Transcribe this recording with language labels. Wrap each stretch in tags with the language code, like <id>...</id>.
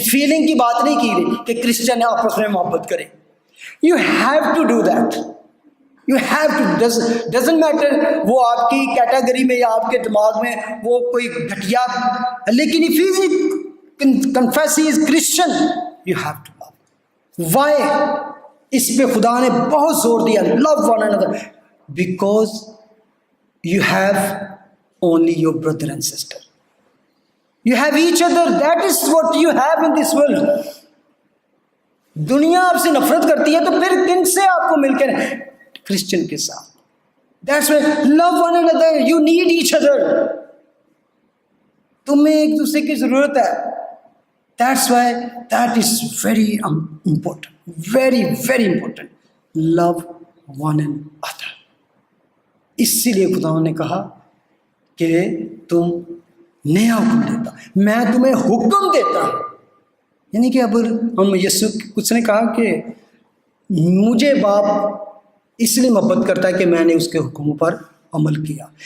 <ur>اس feeling کی بات نہیں کی رہی کہ کرسچن آپس میں محبت کریں.</ur> <en>You have to do that, you have to. Doesn't matter</en> <ur>وہ آپ کی کیٹیگری میں یا آپ کے دماغ میں وہ کوئی گھٹیا، لیکن</ur> <en>if he confess he is Christian, you have to love. Why؟</en> <ur>اس پہ خدا نے بہت زور دیا،</ur> <en>love one another, because you have only your brother and sister. You have each other. That is what you have in this world.</en> <ur>دنیا آپ سے نفرت کرتی ہے تو پھر کن سے آپ کو مل کر کرسچن کے ساتھ.</ur> <en>That's why love one another. You need each other.</en> <ur>تمہیں ایک دوسرے کی ضرورت ہے.</ur> <en>That's why that is very important. Very, very important. Love one another.</en> <ur>اسی لیے خدا نے کہا کہ تم نیا حکم دیتا، میں تمہیں حکم دیتا ہوں. یعنی کہ اب ہم یسوع کچھ نے کہا کہ مجھے باپ اس لیے محبت کرتا ہے کہ میں نے اس کے حکموں پر عمل کیا.</ur>